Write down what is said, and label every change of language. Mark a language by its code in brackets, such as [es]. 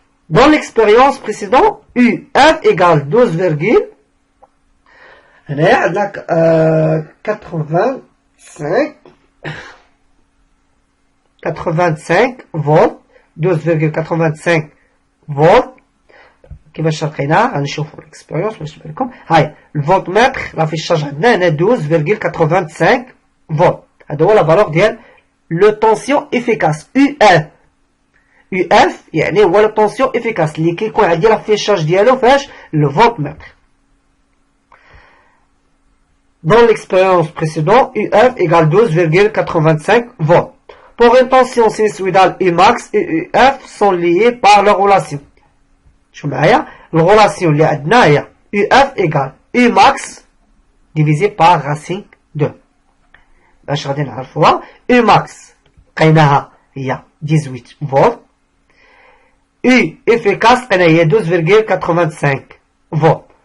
[fr] Dans l'expérience précédente, UF égale 12, [ar] هنا عندنا 85 فولت [fr] 12,85 فولت. [ar] كيفاش لقيناه غنشوفوا الاكسبيريونس باش تبان لكم. هاي الفولتمتر راه في الشارج عندنا هنا 12,85 فولت. هذا هو لا فالور ديال [fr] لو طونسيون افيكاس [ar] UF يعني هو لو طونسيون افيكاس اللي كيكون عندي راه فيه الشارج ديالو فاش لو فولتمتر. [fr] Dans l'expérience précédente, UF égale 12,85 volts. Pour une tension sinusoïdale Umax et UF sont liés par leur relation. [ar] شو معايا؟ الرelation اللي عندنا هي [fr] UF égale Umax divisé par racine 2. [ar] باش غادي نعرفوها Umax لقيناها هي 18 فولت. U efficace لقينا هي 12,85 فولت.